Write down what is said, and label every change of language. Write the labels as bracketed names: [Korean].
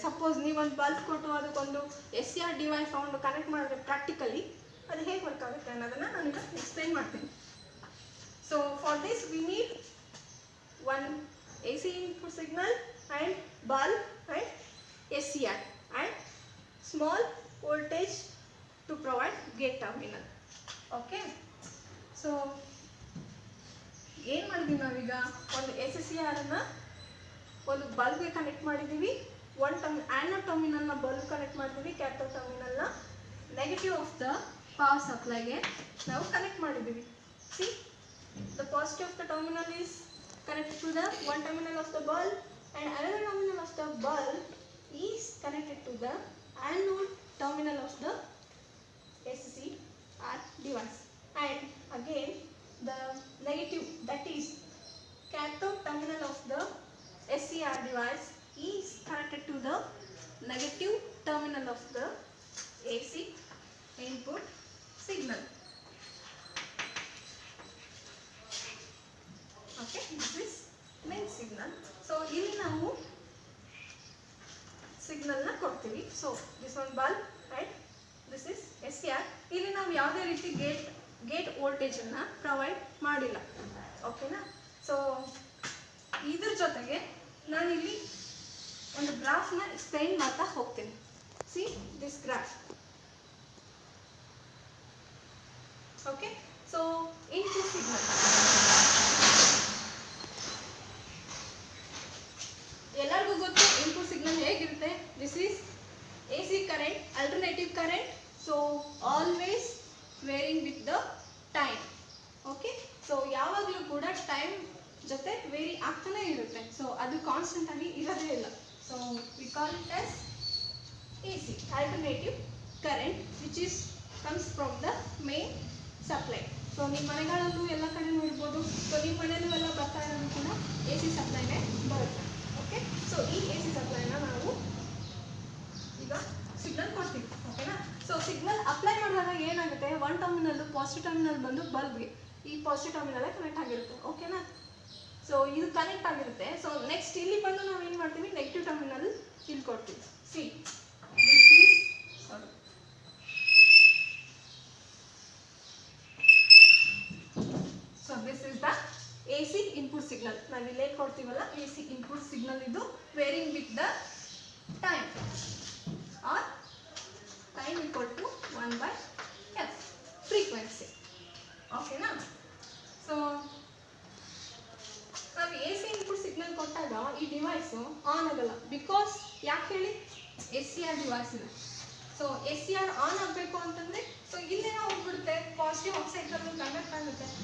[Kannada] Suppose ನೀವೊಂದು bulb ಕೊಟ್ಟು ಅದಕ್ಕೊಂದು SCR ಡಿವೈಸ್ ತಗೊಂಡು ಕನೆಕ್ಟ್ ಮಾಡಿದ್ರೆ ಪ್ರಾಕ್ಟಿಕಲಿ ಅದು ಹೇಗೆ ವರ್ಕ್ ಆಗುತ್ತೆ ಅನ್ನೋದನ್ನು ನಾನೀಗ ಎಕ್ಸ್ಪ್ಲೈನ್ ಮಾಡ್ತೀನಿ. [English] So for this we need one AC input signal and bulb and SCR and small voltage to provide gate terminal. [Kannada] Okay, so ಏನು ಮಾಡಿದ್ವಿ ನಾವೀಗ, ಒಂದು SSCR ಅನ್ನು ಒಂದು ಬಲ್ಬ್ಗೆ ಕನೆಕ್ಟ್ ಮಾಡಿದ್ದೀವಿ, ಆ್ಯನೋಡ್ ಟರ್ಮಿನಲ್ನ ಬಲ್ಬ್ ಕನೆಕ್ಟ್ ಮಾಡಿದ್ದೀವಿ, cathode ಟರ್ಮಿನಲ್ನ negative of the power ಸಪ್ಲೈಗೆ ನಾವು connect ಮಾಡಿದ್ದೀವಿ. [English] See, the positive of the terminal is connected to the one terminal of the bulb, and another terminal of the bulb is connected to the anode terminal of the SCR device, and again the negative, that is cathode terminal of the SCR device, is connected to the negative terminal of the AC input signal. Okay, this is main signal. [Kannada] So ಇಲ್ಲಿ ನಾವು signal ನ ಕೊಡ್ತೀವಿ. [English] So this one bulb, right? This is SCR. [Kannada] ಇಲ್ಲಿ ನಾವು ಯಾವುದೇ ರೀತಿ gate voltage ಅನ್ನ provide ಮಾಡಿಲ್ಲ. ಓಕೆನಾ? ಸೊ ಇದ್ರ ಜೊತೆಗೆ ನಾನು ಇಲ್ಲಿ ಒಂದು ಗ್ರಾಫ್ ನ ಎಕ್ಸ್ಪ್ಲೈನ್ ಮಾಡ್ತಾ ಹೋಗ್ತೀನಿ. [English] See this graph. Okay, so input signal. [Kannada] ಎಲ್ಲರಿಗೂ ಗೊತ್ತು ಇನ್ಪುಟ್ ಸಿಗ್ನಲ್ ಹೇಗಿರುತ್ತೆ. [English] This is AC current, alternative current, so always varying with the time. [Kannada] Okay, so ಯಾವಾಗಲೂ ಕೂಡ ಟೈಮ್ ಜೊತೆ ವೇರಿ ಆಗ್ತಾನೆ ಇರುತ್ತೆ. ಸೊ ಅದು ಕಾನ್ಸ್ಟೆಂಟ್ ಆಗಿ ಇರೋದೇ ಇಲ್ಲ. [English] So we call it as AC, alternative current, which is comes from the main supply. [Kannada] So ನಿಮ್ಮ ಮನೆಗಳಲ್ಲೂ ಎಲ್ಲ ಕಡೆ ನೋಡ್ಬೋದು. ಸೊ ನಿಮ್ಮ ಮನೆಯಲ್ಲೂ ಎಲ್ಲ ಬರ್ತಾ ಇರೋದು ಕೂಡ AC ಸಪ್ಲೈನೇ ಬರುತ್ತೆ. ಓಕೆ, ಸೊ ಈ AC ಸಪ್ಲೈನ ನಾವು ಈಗ ಸಿಗ್ನಲ್ ಕೊಡ್ತೀವಿ. ಓಕೆನಾ? ಸೊ ಸಿಗ್ನಲ್ ಅಪ್ಲೈ ಮಾಡಿದಾಗ ಏನಾಗುತ್ತೆ, ಒನ್ ಟರ್ಮಿನಲ್ ಪಾಸಿಟಿವ್ ಟರ್ಮಿನಲ್ ಬಂದು ಬಲ್ಬ್ಗೆ ಈ ಪಾಸಿಟಿವ್ ಟರ್ಮಿನಲ್ ಕನೆಕ್ಟ್ ಆಗಿರುತ್ತೆ. ಓಕೆನಾ? ಸೊ ಇದು ಕನೆಕ್ಟ್ ಆಗಿರುತ್ತೆ. ಸೊ ನೆಕ್ಸ್ಟ್ ಇಲ್ಲಿ ಬಂದು ನಾವು ಏನು ಮಾಡ್ತೀವಿ, ನೆಗೆಟಿವ್ ಟರ್ಮಿನಲ್ ಇಲ್ಲಿ ಕೊಡ್ತೀವಿ. [English] See this is so this is the AC input signal. [Kannada] ನಾವು ಇಲ್ಲಿ ಏನು ಕೊಡ್ತೀವಲ್ಲ [English] AC input signal ಇದು varying with the time or time equal to 1/f frequency. [Kannada] ಓಕೆನಾ? ಸೊ ನಾವು AC input signal ಕೊಟ್ಟಾಗ ಈ ಡಿವೈಸು ಆನ್ ಆಗಲ್ಲ. ಬಿಕಾಸ್ ಯಾಕೆ ಹೇಳಿ, SCR ಡಿವೈಸ್ ಇದೆ. ಸೊ SCR ಆನ್ ಆಗಬೇಕು ಅಂತಂದರೆ ಸೊ ಇಲ್ಲೇನೋ ಹೋಗ್ಬಿಡುತ್ತೆ, ಪಾಸಿಟಿವ್ ಆಫ್ ಸೈಕಲ್ ಕನೆಕ್ಟ್ ಆಗುತ್ತೆ.